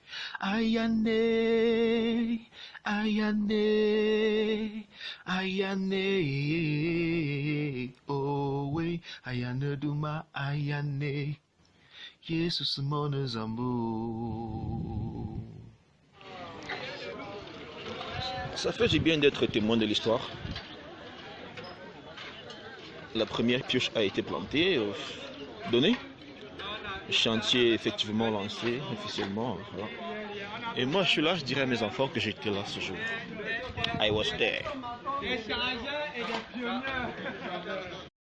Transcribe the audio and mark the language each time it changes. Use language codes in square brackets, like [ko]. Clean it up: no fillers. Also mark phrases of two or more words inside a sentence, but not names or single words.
[ln] Ayane, ayane, ayane, oh we, ayane duma, ayane, Jesus mona zambo. [fr] Ça fait du bien d'être témoin de l'histoire. La première pioche a été plantée, donnée. Le chantier est effectivement lancé officiellement. Voilà. Et moi je suis là, je dirais à mes enfants que j'étais là ce jour. [en] I was there.